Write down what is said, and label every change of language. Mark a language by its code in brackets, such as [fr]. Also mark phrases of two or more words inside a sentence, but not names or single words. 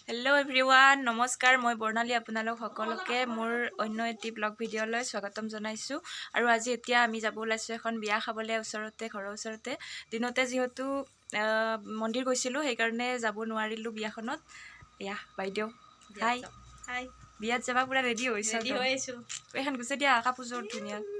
[en] hello everyone [as] নমস্কাৰ মই বৰ্ণালী আপোনালোক সকলোকে মোৰ অন্য এটি ব্লগ ভিডিঅ'লৈ স্বাগতম জনাইছু আৰু আজি এতিয়া আমি যাব ওলাইছো এখন বিয়া খাবলে ওচৰতে ঘৰৰ ওচৰতে দিনতে যেহেতু মন্দিৰ গৈছিলো সেই কাৰণে যাব নোৱাৰিলো বিয়াখনত ইয়া বাইদেউ হাই হাই বিয়াত যাবা পুৰা ৰেডি হৈছো এখন গুছে দিয়া কাপোৰজোৰ ধুনিয়া